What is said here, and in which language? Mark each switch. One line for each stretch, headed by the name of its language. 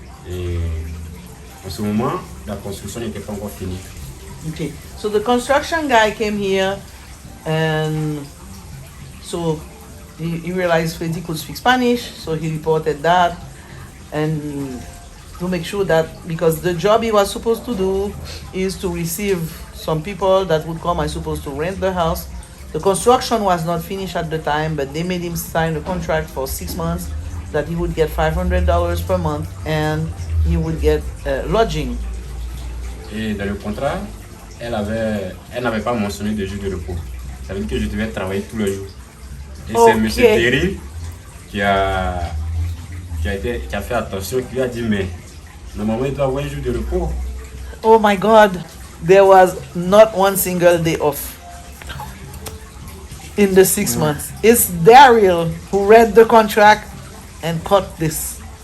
French: Et en ce moment, la construction n'était pas encore finie.
English: Okay. So the construction guy came here, and so he realized Freddy could speak Spanish, so he reported that, and to make sure that, because the job he was supposed to do is to receive some people that would come, I suppose, to rent the house. The construction was not finished at the time, but they made him sign a contract for 6 months that he would get $500 per month and he would get lodging.
French: Et dans le contrat, elle n'avait pas mentionné de jours de repos. Ça veut dire que je devais travailler tous les jours. Et c'est M. Terry qui a fait attention, qui lui a dit, mais normalement il doit avoir un jour de repos.
English: Oh my God, there was not one single day off in the 6 months. It's Daryl who read the contract and caught this.